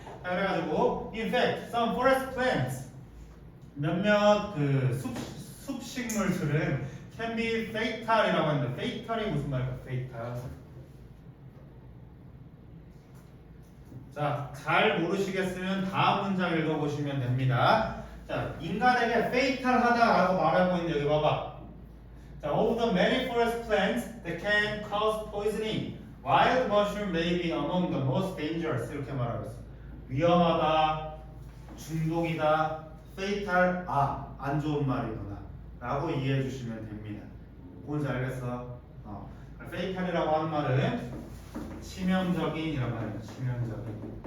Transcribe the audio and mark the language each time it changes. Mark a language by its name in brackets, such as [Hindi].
[Korean] 자, 그래가지고 [English] in fact, some forest plants [Korean] 몇몇 그 숲식물들은 [English] can be fatal [Korean] 이라고 하는데 fatal이 무슨 말일까? fatal. 자, 잘 모르시겠으면 다음 문장 읽어보시면 됩니다. 자, 인간에게 fatal하다라고 말하고 있는데 여기 봐봐. [English] 자, of the many forest plants that can cause poisoning, wild mushroom may be among the most dangerous. [Korean] 이렇게 말하고 있어. 위험하다, 중독이다, fatal, 안 좋은 말이구나 라고 이해해 주시면 됩니다. 뭔지 알겠어? fatal이라고 하는 말은 치명적인 이란 말이에요. 치명적인.